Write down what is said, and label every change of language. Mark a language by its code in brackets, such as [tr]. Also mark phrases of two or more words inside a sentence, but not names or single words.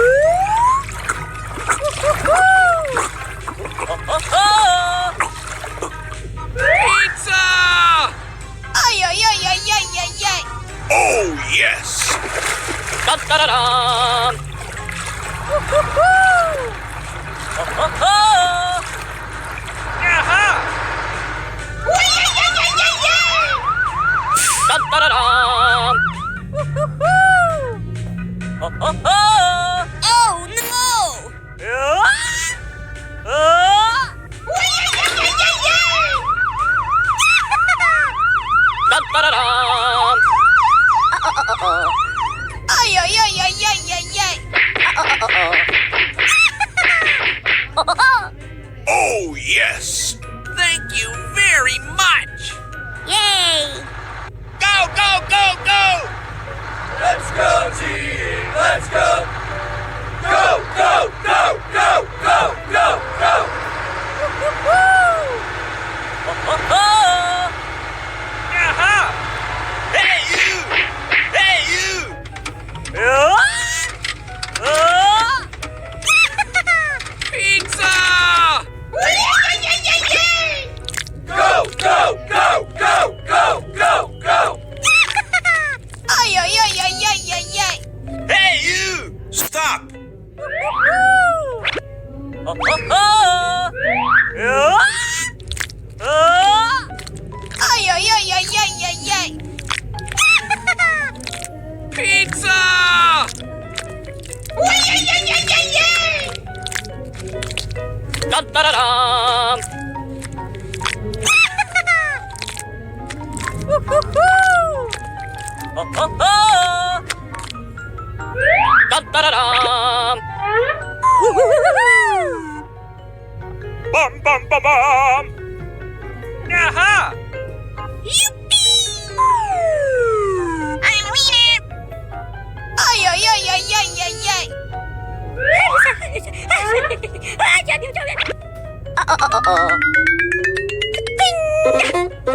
[en] Pizza. Ay, ay, ay, ay, ay, ay, ay. Oh yes. 따따라람. 야하. 따따라람. Oh no! 따따라람. Ay, ay, ay, ay, ay, ay, ay. Oh yes. Thank you very much. Yay! Go go go go. Let's go, team! Let's go! Go! Go! Go! Go! Go! Go! Go! Yaha. Hey you. Hey you. Pizza. Go! Go! Go! Go! Go! Go! Go! Ay, ay, ay, ay, ay, ay, ay. Hey you. Stop! Ay, ay, ay, ay, ay, ay, ay. Pizza. 따따라람. 따따라람. 빰빰빰빰. 야하. Ay, ay, ay, ay, ay, ay, ay. Ting!